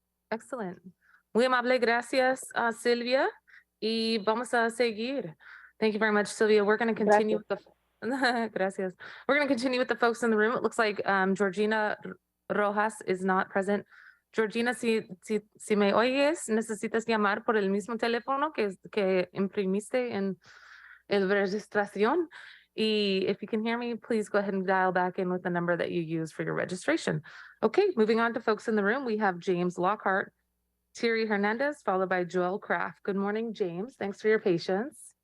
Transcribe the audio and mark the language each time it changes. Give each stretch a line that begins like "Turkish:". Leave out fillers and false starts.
Spanish: Excellent. Muy amable, gracias, Silvia. Y vamos a seguir.
English: Thank you very much, Sylvia. We're going to continue
Spanish: Gracias.
English: with the gracias. We're going to continue with the folks in the room. It looks like Georgina Rojas is not present.
Spanish: Georgina, si me oyes, necesitas llamar por el mismo teléfono que imprimiste en el registración.
English: Y if you can hear me, please go ahead and dial back in with the number that you use for your registration. Okay, moving on to folks in the room. We have James Lockhart, Thierry Hernandez, followed by Joel Kraft. Good morning, James. Thanks for your patience.